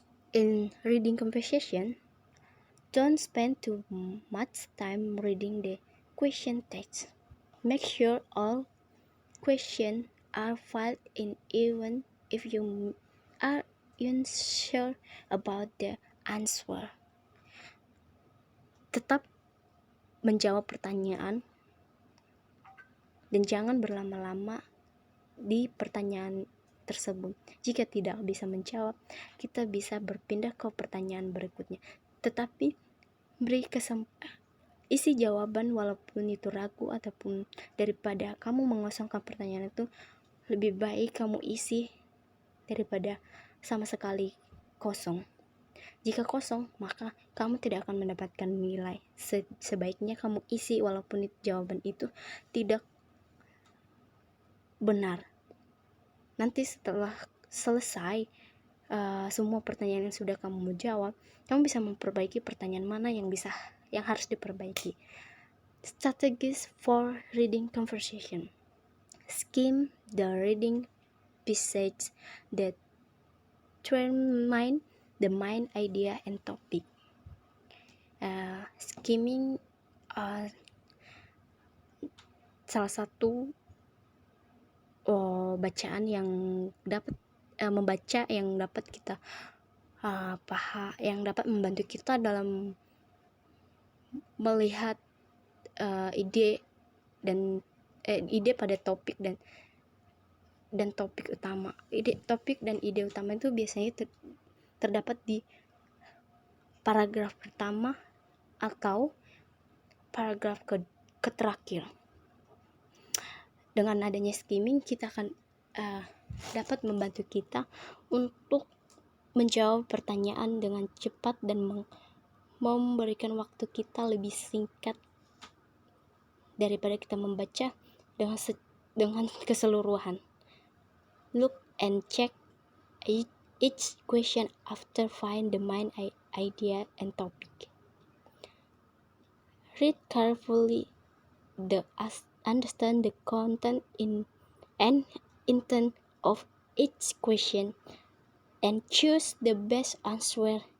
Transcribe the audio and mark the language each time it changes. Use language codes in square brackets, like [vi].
[en] In reading conversation, don't spend too much time reading the question text. Make sure all questions are filled in even if you are unsure about the answer. [id] Tetap menjawab pertanyaan dan jangan berlama-lama di pertanyaan tersebut. Jika tidak bisa menjawab, kita bisa berpindah ke pertanyaan berikutnya. Tetapi beri isi jawaban walaupun itu ragu ataupun daripada kamu mengosongkan pertanyaan itu, lebih baik kamu isi daripada sama sekali kosong. Jika kosong, maka kamu tidak akan mendapatkan nilai. Sebaiknya kamu isi walaupun jawaban itu tidak benar. Nanti setelah selesai semua pertanyaan yang sudah kamu jawab, kamu bisa memperbaiki pertanyaan mana yang harus diperbaiki. [en] Strategies for reading conversation. Skim the reading passage that determine the main idea and topic. [id] Skimming salah satu bacaan yang dapat membaca yang dapat kita yang dapat membantu kita dalam melihat ide pada topik dan topik utama. Topik dan ide utama itu biasanya terdapat di paragraf pertama atau paragraf ke terakhir. Dengan adanya skimming, kita akan dapat membantu kita untuk menjawab pertanyaan dengan cepat dan memberikan waktu kita lebih singkat daripada kita membaca dengan keseluruhan. [en] Look and check each question after find the main idea and topic. Read carefully understand the content and intent of each question and choose the best answer.